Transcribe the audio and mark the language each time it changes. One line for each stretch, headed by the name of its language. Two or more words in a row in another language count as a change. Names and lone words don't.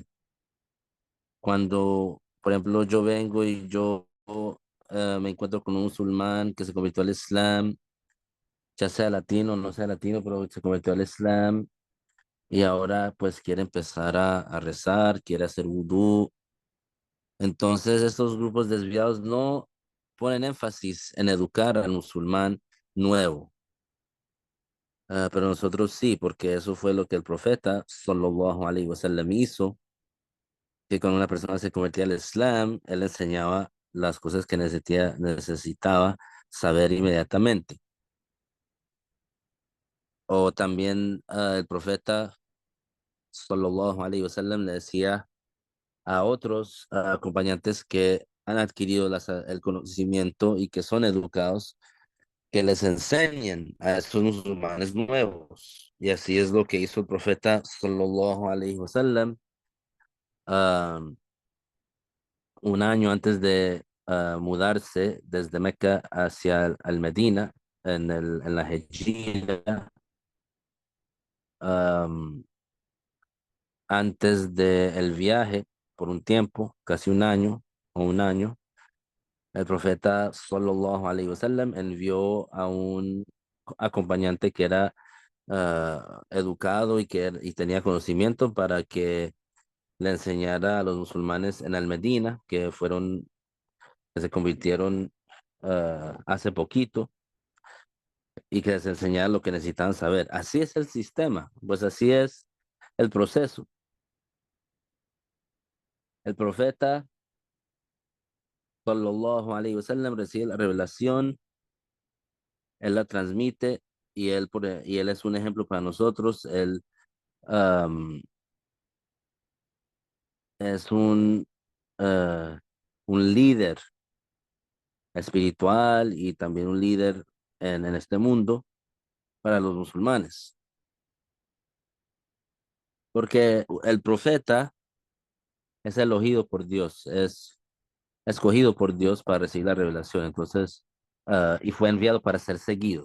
Spanish: Cuando, por ejemplo, yo vengo y yo me encuentro con un musulmán que se convirtió al Islam, ya sea latino o no sea latino, pero se convirtió al Islam y ahora pues quiere empezar a rezar, quiere hacer vudú. Entonces estos grupos desviados no ponen énfasis en educar al musulmán nuevo. Pero nosotros sí, porque eso fue lo que el profeta
Arabic: صلى الله عليه وسلم
Spanish: hizo, que cuando una persona se convertía al Islam, él enseñaba las cosas que necesitaba saber inmediatamente. O también el profeta
Arabic: صلى الله عليه وسلم
Spanish: le decía a otros acompañantes que han adquirido el conocimiento y que son educados, que les enseñen a estos musulmanes nuevos. Y así es lo que hizo el profeta
Arabic: صلى الله عليه وسلم
Spanish: ah, un año antes de mudarse desde Meca hacia al Medina en la Hejira. am, Antes del viaje, por un tiempo, casi un año o un año, el profeta
Arabic: صلى الله عليه وسلم
Spanish: envió a un acompañante que era educado y tenía conocimiento para que le enseñara a los musulmanes en Al-Medina, que se convirtieron hace poquito y que les enseñara lo que necesitaban saber. Así es el sistema, pues así es el proceso. El profeta
Arabic: صلى الله عليه وسلم
Spanish: recibe la revelación, él la transmite y él es un ejemplo para nosotros. Él am, es eh, un líder espiritual y también un líder en este mundo para los musulmanes, porque el profeta es elegido por Dios, es escogido por Dios para recibir la revelación, entonces, y fue enviado para ser seguido.